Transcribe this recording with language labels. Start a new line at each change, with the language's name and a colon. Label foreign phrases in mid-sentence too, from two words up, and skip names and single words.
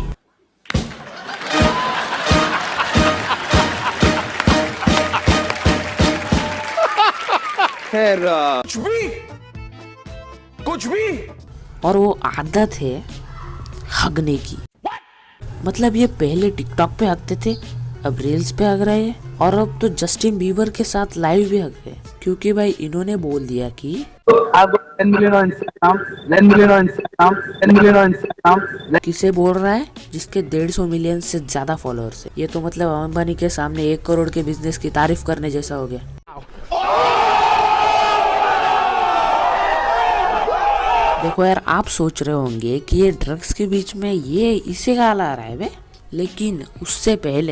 Hindi: खैर कुछ भी। और वो आदत है हगने की। मतलब ये पहले टिकटॉक पे हगते थे, अब रील्स पे हग रहे हैं, और अब तो जस्टिन बीबर के साथ लाइव भी हग रहे हैं। क्योंकि भाई इन्होंने बोल दिया कि
English: 10 million on Instagram, 10 million on Instagram, 10 million on Instagram।
Hindi: किसे बोल रहा है? जिसके 150 मिलियन से ज्यादा फॉलोअर्स है। ये तो मतलब अंबानी के सामने 1 करोड़ के बिजनेस की तारीफ करने जैसा हो गया। देखो यार, आप सोच रहे होंगे कि ये ड्रग्स के बीच में ये इसे गाला आ रहा है बे, लेकिन उससे पहले